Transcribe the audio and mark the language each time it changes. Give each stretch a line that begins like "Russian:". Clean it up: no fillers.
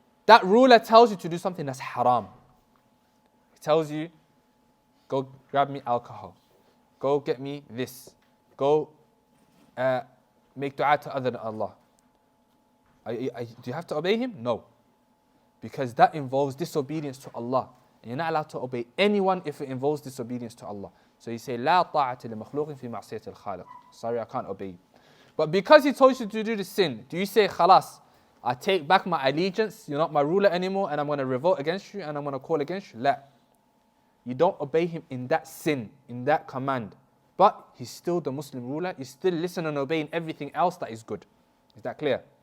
English: That ruler tells you to do something that's haram. He tells you, go grab me alcohol. Go get me this. Go make dua to other than Allah. Do you have to obey him? No. Because that involves disobedience to Allah. And you're not allowed to obey anyone if it involves disobedience to Allah. So you say,
Arabic: لا طاعة لمخلوق في معصية الخالق.
English: Sorry, I can't obey you. But because he told you to do the sin, do you say, khalas, I take back my allegiance, you're not my ruler anymore, and I'm going to revolt against you, and I'm going to call against you? La. You don't obey him in that sin, in that command. But he's still the Muslim ruler. You still listen and obey in everything else that is good. Is that clear?